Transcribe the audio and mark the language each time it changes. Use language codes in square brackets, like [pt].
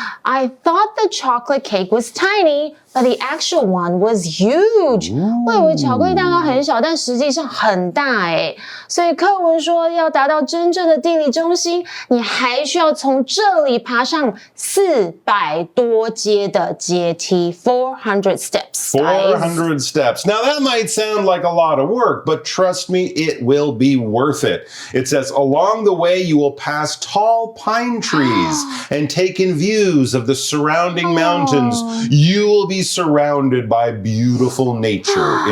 [en] I thought the chocolate cake was tiny, but the actual one was huge. [zh] 我以为巧克力蛋糕很小，但实际上很大诶。所以课文说，要达到真正的地理中心，你还需要从这里爬上400多阶的阶梯 ， [en] 400 steps. 400 steps. Now that might sound like a lot of work, but trust me, it will be worth it. It says, along the way, you will pass tall pine trees and take in views of the surrounding mountains. You will be surrounded by beautiful nature.